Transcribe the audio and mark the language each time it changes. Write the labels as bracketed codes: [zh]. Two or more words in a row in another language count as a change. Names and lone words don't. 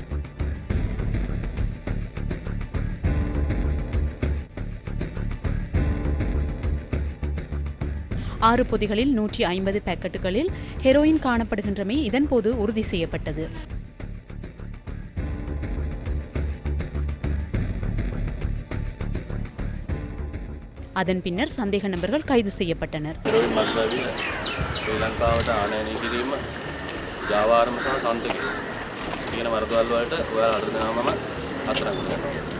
[ta] ஆறு பொதிகளில் 150 பாக்கெட்டுகளில் ஹெரோயின் காணப்படுகின்றமை இதன்போது உறுதி செய்யப்பட்டது. அதன் பின்னர் சந்தேக நபர்கள் கைது செய்யப்பட்டனர். [si] ජාවාරම සහ සන්තකය කියන වරදවල් වලට ඔයාලා අර දෙනාමම අත්අඩංගු කරනවා.